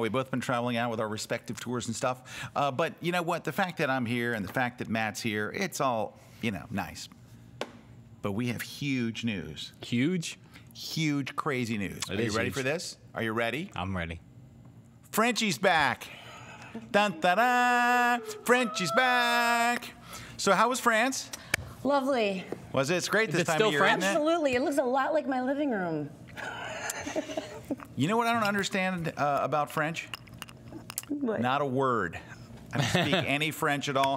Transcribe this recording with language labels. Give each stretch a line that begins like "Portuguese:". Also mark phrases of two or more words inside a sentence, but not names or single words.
English: We've both been traveling out with our respective tours and stuff. But you know what? The fact that I'm here and the fact that Matt's here, it's all, nice. But we have huge news. Huge? Huge, crazy news. Are you ready for this? Are you ready? I'm ready. Frenchie's back. Dun, da, da. Frenchie's back. So how was France? Lovely. Was it? It's great this time still of year, French? isn't it? Absolutely. It looks a lot like my living room. You know what I don't understand about French? What? Not a word. I don't speak any French at all.